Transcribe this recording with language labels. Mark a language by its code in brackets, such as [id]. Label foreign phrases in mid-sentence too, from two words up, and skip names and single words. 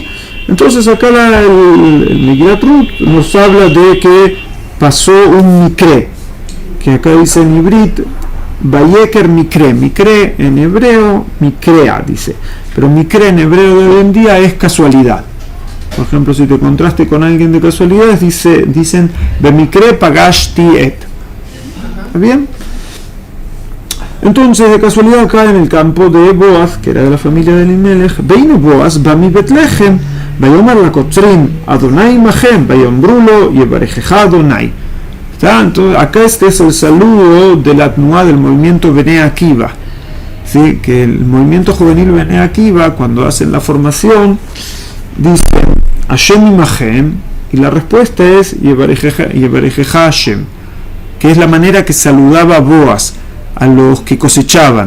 [es] Entonces acá el Megillat Ruth nos habla de que pasó un mikre, que acá dice en Ibrit, [he] ויקר מקרה, [es] mikre en hebreo, mikrea dice, pero mikre en hebreo de hoy en día es casualidad. Por ejemplo, si te encontraste con alguien de casualidad, dicen [he] במקרה פגשתי את. [es] ¿Está bien? Entonces, de casualidad acá en el campo de Boaz, que era de la familia de Elimelech, [he] והנה בעז בא מבית לחם ויאמר לקוצרים ה' עמכם ויאמרו לו יברכך ה. [es] Entonces, acá este es el saludo de la Tnuá del movimiento Bnei Akiva. ¿Sí? Que el movimiento juvenil Bnei Akiva, cuando hacen la formación, dicen [he] ה' עמכם, [es] y la respuesta es [he] יברכך ה, [es] que es la manera que saludaba Boaz a los que cosechaban.